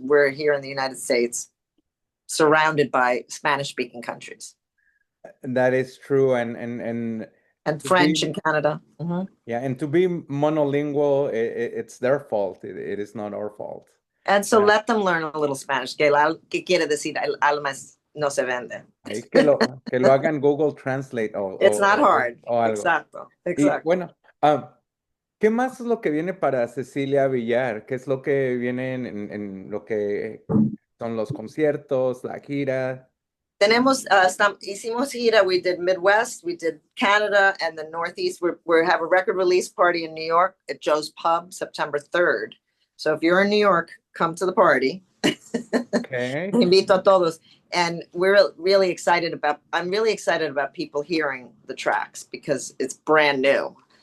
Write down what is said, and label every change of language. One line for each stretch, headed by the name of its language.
English: We're here in the United States, surrounded by Spanish speaking countries. that is true, And to be French in Canada. Mm-hmm. yeah, and to be monolingual, it's their fault. It is not our fault. And so let them learn a little Spanish.
Spanish: ¿Qué quiere decir el alma no se vende? Ahí que lo hagan Google Translate
English: It's not hard.
Spanish: o algo. Exacto. Y Exacto. bueno, ¿qué más es lo que viene para Cecilia Villar? ¿Qué es lo que viene en lo que son los conciertos, la gira? Hicimos gira.
English: We did Midwest, we did Canada, and the Northeast. We have a record release party in New York at Joe's Pub, September 3rd. So if you're in New York, come to the party. Okay.
Spanish: Invito a todos.
English: And we're really excited I'm really excited about people hearing the tracks because it's brand new.